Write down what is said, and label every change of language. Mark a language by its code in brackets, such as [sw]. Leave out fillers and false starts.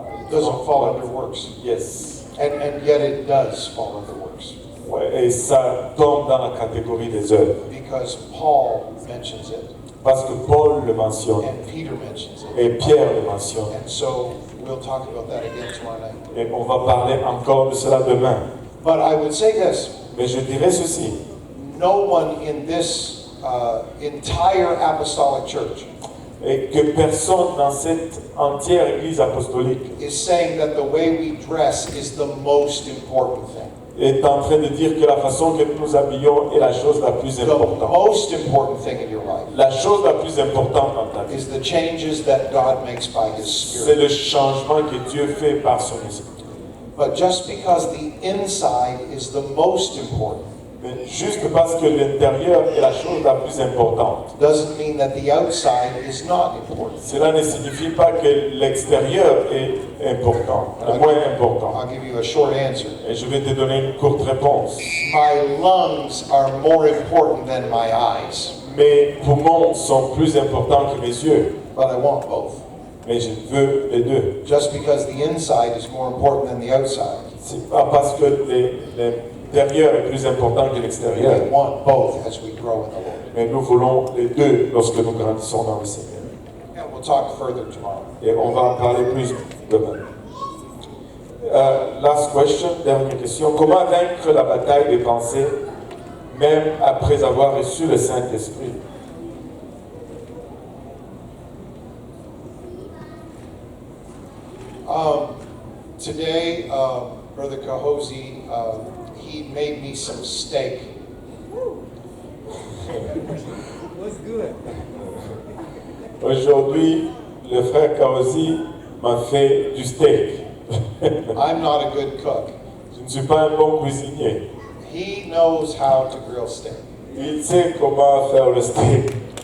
[en] Doesn't fall under works. Yes. And yet it does fall under works. [fr] Ouais, et ça tombe dans la catégorie des œuvres. [en] Because Paul mentions it. [fr] Parce que Paul le mentionne [en] And Peter mentions it. [fr] et Pierre le mentionne. [en] And so we'll talk about that again tomorrow night. [fr] Et on va parler encore de cela demain. [en] But I would say this. [fr] Mais je dirais ceci. [en] No one in this entire apostolic church [fr] Et que personne dans cette entière église apostolique [en] is saying that the way we dress is the most important thing. [fr] est en train de dire que la façon que nous nous habillons est la chose la plus [en] The [fr] importante. [en] most important thing in your life [fr] La chose la plus importante dans ta vie, [en] is the changes that God makes by His [fr] c'est [en] Spirit. [fr] le changement que Dieu fait par son esprit. [en] But just because the inside is the most important [fr] Mais juste parce que l'intérieur est la chose la plus importante, [en] doesn't mean that the outside is not important. [fr] cela ne signifie pas que l'extérieur est important, moins important. [en] I'll give you a short answer. [fr] Et je vais te donner une courte réponse. [en] My lungs are more important than my eyes, [fr] Mes poumons sont plus importants que mes yeux, [en] but I want both. [fr] mais je veux les deux. [en] Just because the inside is more important than the outside, [fr] C'est pas parce que l'intérieur est plus important que l'extérieur, [en] I want both as we grow in the Lord. [fr] mais nous voulons les deux lorsque nous grandissons dans le Seigneur. [en] And we'll talk further tomorrow. [fr] Et on va en parler plus demain. [en] Last question, [fr] dernière question. Comment vaincre la bataille des pensées, même après avoir reçu le Saint-Esprit? [en] Today, Brother Kahozi, he made me some steak. What's good? [fr] Aujourd'hui, le frère Kaozi m'a fait du steak. [en] I'm not a good cook. [fr] Je ne suis pas un bon cuisinier. [en] He knows how to grill steak. [fr] Il sait comment faire le steak.